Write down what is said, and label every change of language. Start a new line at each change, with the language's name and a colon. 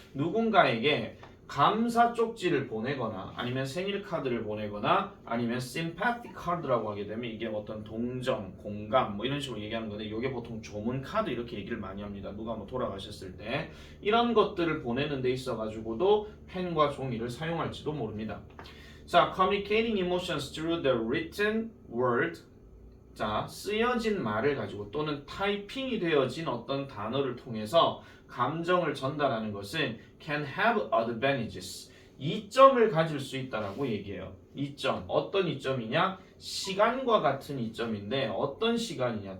Korean: 누군가에게 감사 쪽지를 보내거나 아니면 생일 카드를 보내거나 아니면 sympathy 카드라고 하게 되면 이게 어떤 동정, 공감 뭐 이런 식으로 얘기하는 건데 이게 보통 조문 카드 이렇게 얘기를 많이 합니다. 누가 뭐 돌아가셨을 때 이런 것들을 보내는 데 있어 가지고도 펜과 종이를 사용할지도 모릅니다. 자,
English: communicating emotions through the written word.
Korean: 자, 쓰여진 말을 가지고 또는 타이핑이 되어진 어떤 단어를 통해서 감정을 전달하는 것은
English: can have advantages.
Korean: 이점을 가질 수 있다라고 얘기해요. 이점. 어떤 이점이냐? 시간과 같은 이점인데 어떤 시간이냐?